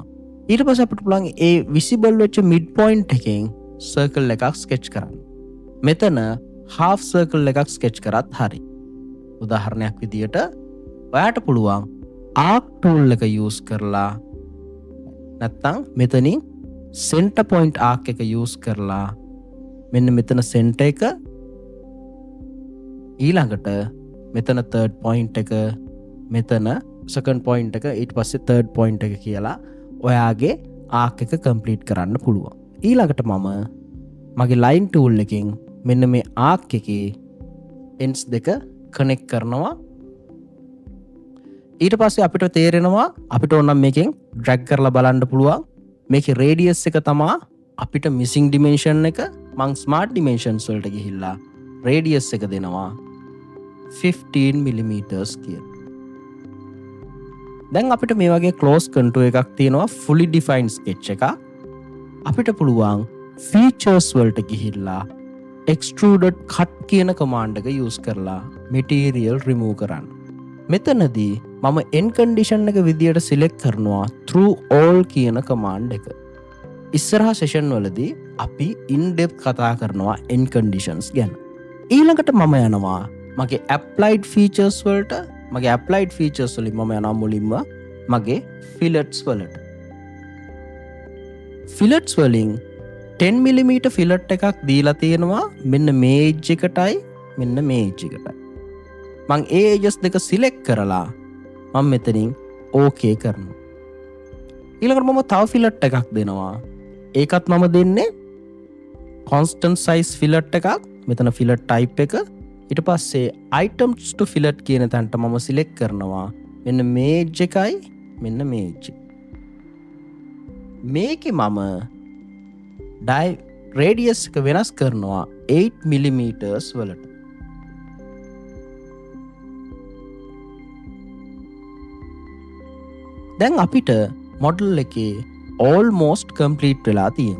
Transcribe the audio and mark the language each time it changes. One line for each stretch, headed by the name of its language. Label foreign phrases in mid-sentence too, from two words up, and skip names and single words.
Sinhala: ඊට පස්සේ අපිට පුළුවන් ඒ විසිබල් වෙච්ච
English: mid point
Sinhala: එකෙන් සර්කල් එකක් ස්කෙච් කරන්න. මෙතන
English: half circle
Sinhala: එකක් ස්කෙච් කරත් හරි. උදාහරණයක් විදියට ඔයාට පුළුවන්
English: arc tool
Sinhala: එක use කරලා නැත්තම් මෙතනින්
English: center point arc
Sinhala: එක use කරලා මෙන්න මෙතන center එක ඊළඟට මෙතන
English: third point
Sinhala: එක මෙතන
English: second point
Sinhala: එක ඊට පස්සේ
English: third point
Sinhala: එක කියලා ඔයාගේ arc එක complete කරන්න පුළුවන්. ඊළඟට මම මගේ
English: line tool
Sinhala: එකෙන් මෙන්න මේ arc එකේ ends දෙක connect කරනවා. ඊට පස්සේ අපිට තේරෙනවා අපිට ඕන නම් මේකෙන් drag කරලා බලන්න පුළුවන්. මේකේ radius එක තමයි අපිට
English: missing dimension
Sinhala: එක. මං
English: smart dimensions
Sinhala: වලට ගිහිල්ලා radius එක දෙනවා 15 mm කියලා. දැන් අපිට මේ වගේ
English: close contour
Sinhala: එකක් තියෙනවා
English: fully defined sketch
Sinhala: එකක්. අපිට පුළුවන් features වලට ගිහිල්ලා
English: extruded cut
Sinhala: කියන command එක use කරලා
English: material remove
Sinhala: කරන්න. මෙතනදී මම
English: end condition
Sinhala: එක විදියට select කරනවා
English: through all
Sinhala: කියන command එක. ඉස්සරහා session වලදී අපි
English: in depth
Sinhala: කතා කරනවා
English: end conditions
Sinhala: ගැන. ඊළඟට මම යනවා මගේ
English: applied features
Sinhala: වලට. මගේ
English: applied features
Sinhala: වලින් මම යනවා මුලින්ම මගේ fillets වලට. fillets වලින් 10mm fillet එකක් දීලා තියෙනවා මෙන්න මේ edge එකටයි මෙන්න මේ edge එකටයි. මං ඒ edges දෙක select කරලා මම මෙතනින් okay කරනවා. ඊළඟට මම තව fillet එකක් දෙනවා. ඒකත් මම දෙන්නේ
English: constant size fillet
Sinhala: එකක්. මෙතන
English: fillet type
Sinhala: එක. ඊට පස්සේ
English: items to fillet
Sinhala: කියන තැනට මම select කරනවා මෙන්න මේ edge එකයි මෙන්න මේ edge. මේකේ මම radius එක වෙනස් කරනවා 8mm වලට. දැන් අපිට model එකේ
English: almost complete
Sinhala: වෙලා තියෙනවා.